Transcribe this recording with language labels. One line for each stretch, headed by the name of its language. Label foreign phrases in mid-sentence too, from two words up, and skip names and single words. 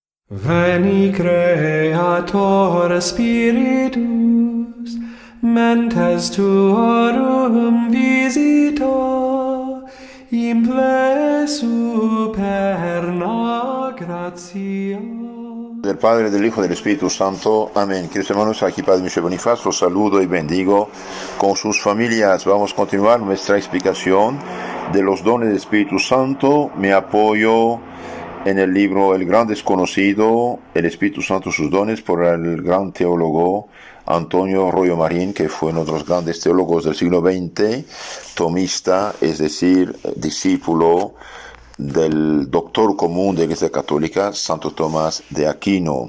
Latin: Veni Creator Spiritus, mentes tuorum visita, imple superna gratia.
Spanish: Del Padre, del Hijo y del Espíritu Santo. Amén. Queridos hermanos, aquí Padre Michel Bonifaz, los saludo y bendigo con sus familias. Vamos a continuar nuestra explicación de los dones del Espíritu Santo. Me apoyo en el libro El Gran Desconocido, El Espíritu Santo, sus dones, por el gran teólogo Antonio Royo Marín, que fue uno de los grandes teólogos del siglo XX, tomista, es decir, discípulo del doctor común de la Iglesia Católica, Santo Tomás de Aquino.